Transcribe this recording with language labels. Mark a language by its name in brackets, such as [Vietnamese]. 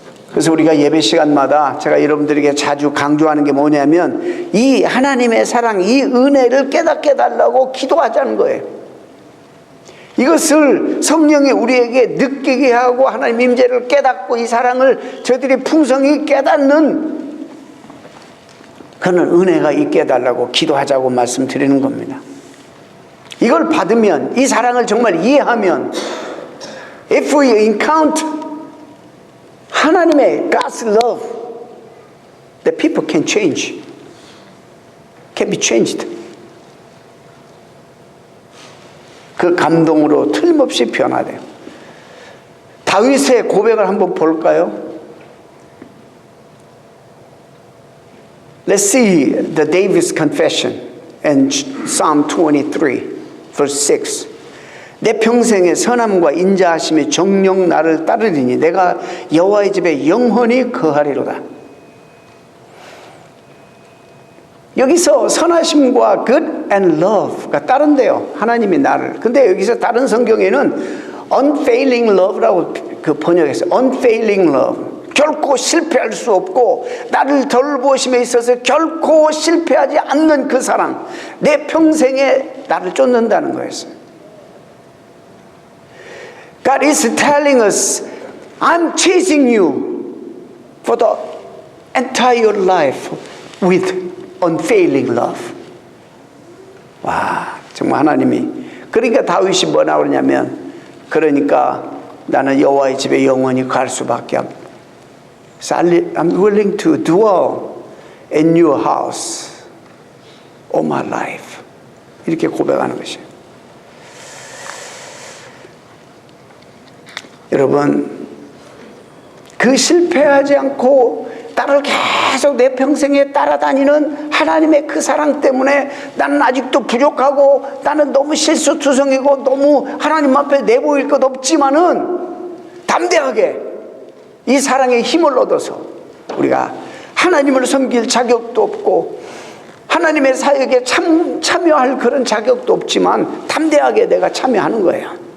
[Korean] 그래서 우리가 예배 시간마다 제가 여러분들에게 자주 강조하는 게 뭐냐면 이 하나님의 사랑, 이 은혜를 깨닫게 달라고 기도하자는 거예요. 이것을 성령이 우리에게 느끼게 하고 하나님 임재를 깨닫고 이 사랑을 저희들이 풍성히 깨닫는 그런 은혜가 있게 해달라고 기도하자고 말씀드리는 겁니다. 이걸 받으면, 이 사랑을 정말 이해하면, [English] if we encounter [Korean] 하나님의 [English] God's love, the people can change, can be changed. [Korean] 그 감동으로 틀림없이 변화돼요. 다윗의 고백을 한번 볼까요? [English] Let's see the David's confession in Psalm 23, verse 6. [Korean] 내 평생의 선함과 인자하심의 정령 나를 따르리니 내가 여호와의 집에 영원히 거하리로다. 여기서 선하심과 [English] good and love [Korean] 가 따른대요. 하나님이 나를. 근데 여기서 다른 성경에는 unfailing love라고 번역했어요. [English] unfailing love. [Korean] 결코 실패할 수 없고 나를 돌보심에 있어서 결코 실패하지 않는 그 사랑. 내 평생에 나를 쫓는다는 거였어요. [English] God is telling us, I'm chasing you for the entire life with unfailing love. [Korean] 와, 정말 하나님이. 그러니까 다윗이 뭐라 그러냐면, 그러니까 나는 여호와의 집에 영원히 갈 수밖에 없다. [English] I'm willing to dwell in your house all my life. [Korean] 이렇게 고백하는 것이에요. 여러분, 그 실패하지 않고 나를 계속 내 평생에 따라다니는 하나님의 그 사랑 때문에 나는 아직도 부족하고 나는 너무 실수투성이고 너무 하나님 앞에 내보일 것 없지만은 담대하게 이 사랑의 힘을 얻어서 우리가 하나님을 섬길 자격도 없고 하나님의 사역에 참여할 그런 자격도 없지만 담대하게 내가 참여하는 거예요.